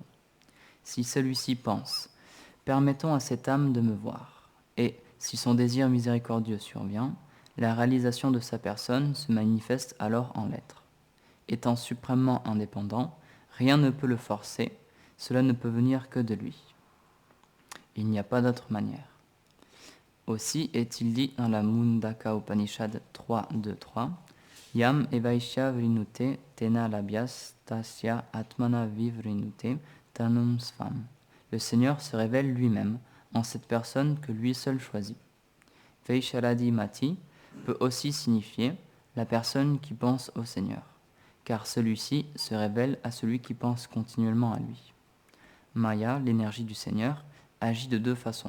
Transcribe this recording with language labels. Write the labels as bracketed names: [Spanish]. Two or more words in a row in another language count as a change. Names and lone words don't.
[French] Si celui-ci pense « Permettons à cette âme de me voir », et si son désir miséricordieux survient, la réalisation de sa personne se manifeste alors en l'être. Étant suprêmement indépendant, rien ne peut le forcer, cela ne peut venir que de lui. Il n'y a pas d'autre manière. Aussi est-il dit dans la Mundaka Upanishad 3.2.3 [Sanskrit] यम् एवैष्य वृणुते तेन लभ्यस् तस्य आत्मना विवृणुते तनुम् स्वाम्. [French] Le Seigneur se révèle lui-même en cette personne que lui seul choisit. [Sanskrit] वैशारदी मति [French] peut aussi signifier la personne qui pense au Seigneur, car celui-ci se révèle à celui qui pense continuellement à lui. Maya, l'énergie du Seigneur, agit de deux façons.